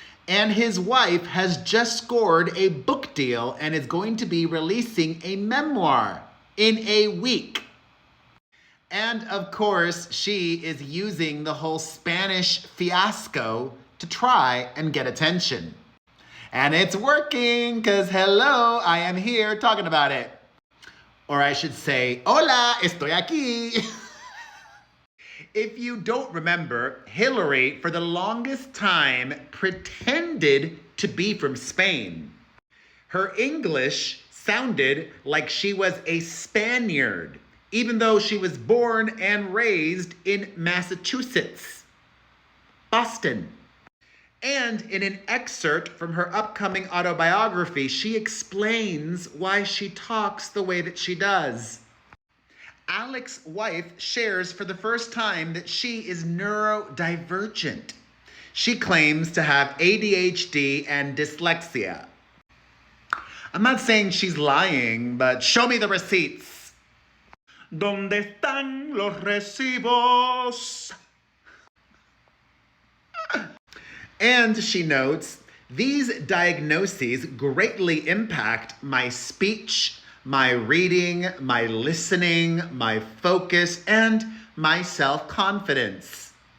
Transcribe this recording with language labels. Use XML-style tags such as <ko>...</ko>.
<en>And his wife has just scored a book deal and is going to be releasing a memoir in a week. And of course, she is using the whole Spanish fiasco to try and get attention. And it's working, because hello, I am here talking about it. Or I should say,</en> <es>hola, estoy aquí.</es> <en>If you don't remember, Hilaria, for the longest time, pretended to be from Spain. Her English sounded like she was a Spaniard, even though she was born and raised in Massachusetts, Boston. And in an excerpt from her upcoming autobiography, she explains why she talks the way that she does. Alec's wife shares for the first time that she is neurodivergent. She claims to have ADHD and dyslexia. I'm not saying she's lying, but show me the receipts.</en> <es>¿Dónde están los recibos?</es> <en>And she notes, these diagnoses greatly impact my speech, my reading, my listening, my focus, and my self-confidence.</en>